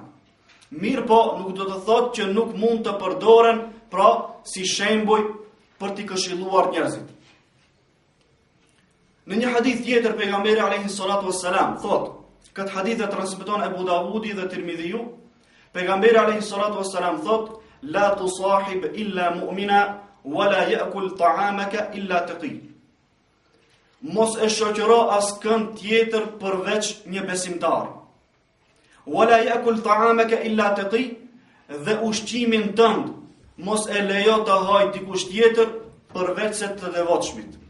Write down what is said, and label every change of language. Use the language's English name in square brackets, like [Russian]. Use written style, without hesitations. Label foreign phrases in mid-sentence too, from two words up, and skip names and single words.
[Albanian] Mirë po, nuk do të thotë që nuk mund të përdoren pra si shembuj për t'i këshilluar njerëzit. Në një hadith tjetër pejgamberi [Arabic] عليه الصلاة والسلام [Albanian] thot, këtë hadith e transmeton Abu Davudi dhe Tirmidhiu, pejgamberi [Arabic] عليه الصلاة والسلام [Albanian] thot, [Arabic] لا تصاحب إلا مؤمنا ولا يأكل طعامك إلا تقي. [Albanian] Mos e shoqëro askën tjetër përveç një besimtar. [Arabic] ولا يأكل طعامك إلا تقي, [Albanian] dhe ushqimin tënd mos e lejo të haj dikush tjetër përveç se të devotshmit.